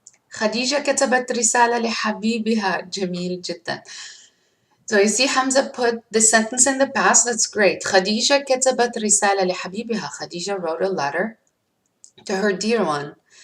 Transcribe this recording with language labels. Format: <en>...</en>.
<ar>خديجة كتبت رسالة لحبيبها. جميل جدا.</ar> <en>So you see Hamza put the sentence in the past. That's great.</en> <ar>خديجة كتبت رسالة لحبيبها.</ar> <en>Khadija wrote a letter to her dear one.</en>